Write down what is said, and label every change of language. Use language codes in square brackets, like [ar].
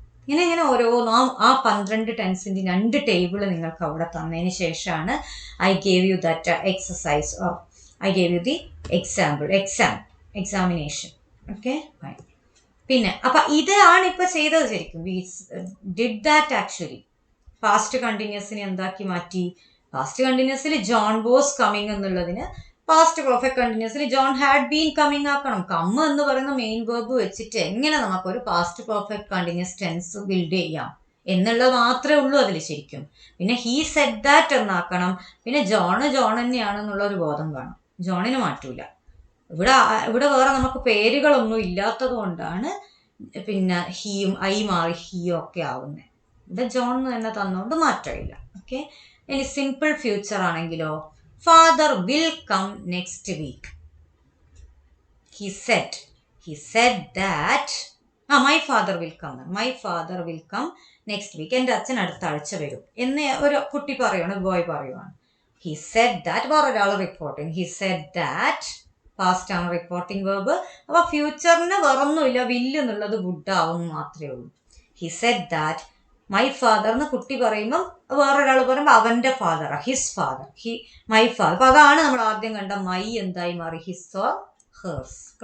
[ml] ഇങ്ങനെ ഓരോ ആ 12 ടെൻസിൻ്റെ 2 ടേബിൾ നിങ്ങൾക്ക് അവിടെ തന്നതിന് ശേഷമാണ് [en] I gave you that exercise, or I gave you the examination. Okay, fine. [ml] പിന്നെ അപ്പം ഇതാണ് ഇപ്പം ചെയ്തത്. ശരിക്കും [en] we did that actually. [ml] Past കണ്ടിന്യൂസിനെ എന്താക്കി മാറ്റി? പാസ്റ്റ് കണ്ടിന്യൂസിൽ ജോൺ വാസ് കമ്മിങ് എന്നുള്ളതിന് past perfect കണ്ടിന്യൂസിൽ John had been coming ആക്കണം. കം എന്ന് പറയുന്ന മെയിൻ വേർബ് വെച്ചിട്ട് എങ്ങനെ നമുക്കൊരു past perfect continuous tense build ചെയ്യാം എന്നുള്ളത് മാത്രമേ ഉള്ളൂ അതിൽ ശരിക്കും. പിന്നെ ഹീ സെഡ് ദാറ്റ് എന്നാക്കണം. പിന്നെ ജോൺ തന്നെയാണെന്നുള്ളൊരു ബോധം വേണം. ജോണിന് മാറ്റൂല. ഇവിടെ വേറെ നമുക്ക് പേരുകളൊന്നും ഇല്ലാത്തത് കൊണ്ടാണ് പിന്നെ ഹീയും ഐ മാറി ഹീയും ഒക്കെ ആവുന്നത്. ഇവിടെ ജോൺ തന്നെ തന്നുകൊണ്ട് മാറ്റമില്ല. ഓക്കെ. ഇനി സിമ്പിൾ ഫ്യൂച്ചർ ആണെങ്കിലോ, [en] father will come next week. He said that my father will come next week. [ml] എൻ്റെ അച്ഛൻ അടുത്ത ആഴ്ച വരും എന്ന് ഒരു കുട്ടി പറയുവാണ്, ബോയ് പറയുവാണ്. [en] He said that, [ml] വേറൊരാൾ reporting. [en] He said that, [ml] past ആണ് റിപ്പോർട്ടിംഗ് വേർബ്. അപ്പോൾ ഫ്യൂച്ചറിന് വേറൊന്നുമില്ല, വില്ല് എന്നുള്ളത് വുഡ് ആവും മാത്രമേ ഉള്ളൂ. [en] He said that [ml] my father എന്ന് കുട്ടി പറയുമ്പം വേറൊരാൾ പറയുമ്പോൾ അവൻ്റെ father, his father, my father. അപ്പം അതാണ് നമ്മൾ ആദ്യം കണ്ട മൈ എന്തായി മാറി, ഹിസ് ഓർ ഹേഴ്സ്.